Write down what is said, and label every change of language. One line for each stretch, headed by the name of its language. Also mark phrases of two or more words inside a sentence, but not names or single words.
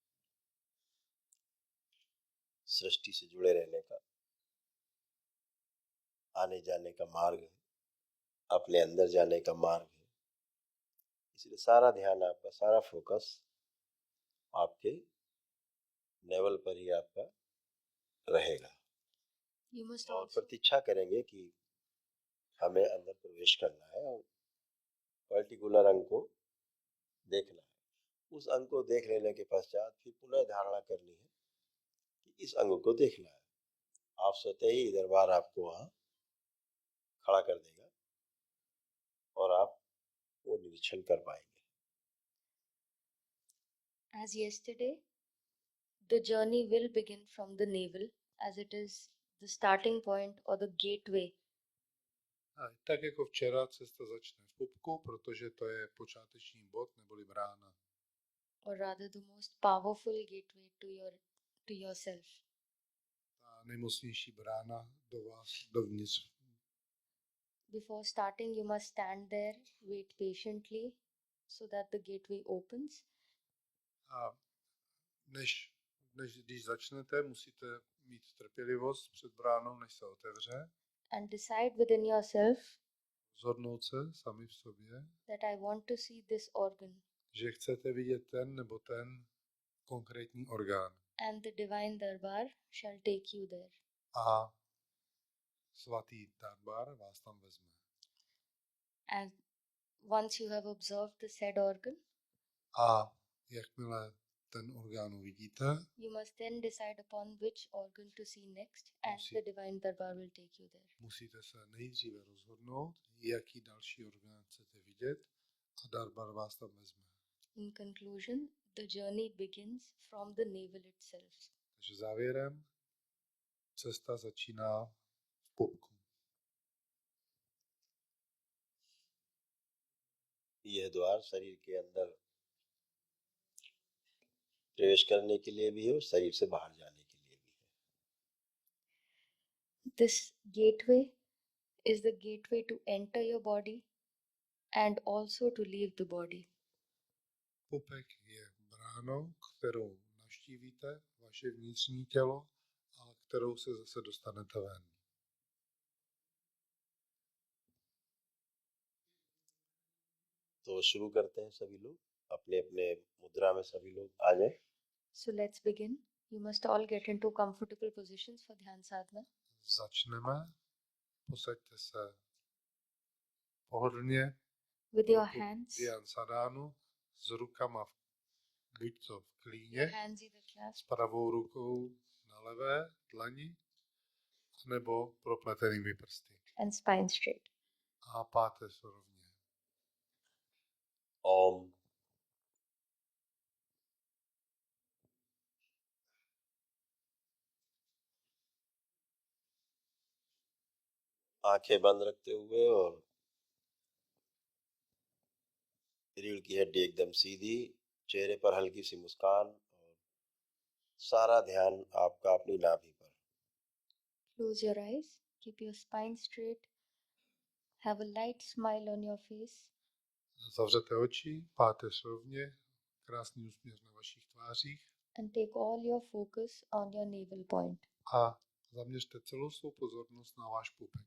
Hindi: सृष्टि से जुड़े रहने का, आने जाने का मार्ग है, अपने अंदर जाने का मार्ग है. इसलिए सारा ध्यान आपका, सारा फोकस आपके नेवल पर ही आपका रहेगा.
English: You must
Hindi: और
English: also
Hindi: प्रतीक्षा करेंगे कि हमें अंदर प्रवेश करना है और पर्टिकुलर अंग को देखना है. उस अंग को देख लेने के पश्चात फिर पुनः धारणा करनी है कि इस अंग को देखना है. आप स्वतः ही दरबार आपको वहां खड़ा कर देगा और आप वो निरीक्षण कर पाएंगे.
English: As yesterday, the journey will begin from the navel, as it is the starting point or the gateway.
Czech: A tak jako včera cesta začne v pupku, protože to je počáteční bod neboli brána.
English: Or rather the most powerful gateway to yourself.
Czech: Ta nejmocnější brána do vás, dovnitř.
English: Before starting, you must stand there, wait patiently so that the gateway opens.
Czech: A než když začnete, musíte mít trpělivost před bránou, než se otevře.
English: And decide within yourself
Czech: Rozhodnout se sami v sobě,
English: that I want to see this organ.
Czech: že chcete vidět ten nebo ten konkrétní orgán.
English: And the divine Darbar shall take you there.
Czech: A svatý Darbar vás tam vezme.
English: And once you have observed the said organ,
Czech: A jakmile ten orgán uvidíte,
English: you must then decide upon which organ to see next, and the divine Darbar will take you there.
Czech: musíte se nejdříve rozhodnout, jaký další orgán chcete vidět, a Darbar vás tam vezme.
English: In conclusion, the journey begins from the navel itself.
Czech: Takže závěrem, cesta začíná v pupku.
Hindi: यह द्वार शरीर के अंदर प्रवेश करने के लिए भी है और शरीर से बाहर जाने के लिए भी है.
English: This gateway is the gateway to enter your body and also to leave the body.
Czech: Pupek je bránou, kterou navštívíte vaše vnitřní tělo a kterou se zase dostanete ven.
Hindi: तो शुरू करते हैं सभी लोग अपने अपने मुद्रा में सभी लोग आ जाए.
English: So let's begin. You must all get into comfortable positions for Dhyan Sadhana.
Czech: Začneme. Posaďte se pohodlně
English: With your hands,
Czech: Dhyan Sadhánu s rukama buď to v
English: your
Czech: klíně,
English: hands either
Czech: s
English: clasped
Czech: pravou rukou na levé dlani, nebo propletenými prsty.
English: and spine straight.
Czech: A páteř rovně.
Hindi: ओम. आंखें बंद रखते हुए और रीढ़ की हड्डी एकदम सीधी, चेहरे पर हल्की सी मुस्कान और सारा ध्यान आपका अपनी नाभि पर.
English: Close your eyes, keep your spine straight, have a light smile on your face,
Czech: Zavřete oči, páteř rovně, krásný úsměv na vašich tvářích
English: and take all your focus on your navel point.
Czech: a zaměřte celou svou pozornost na váš pupek.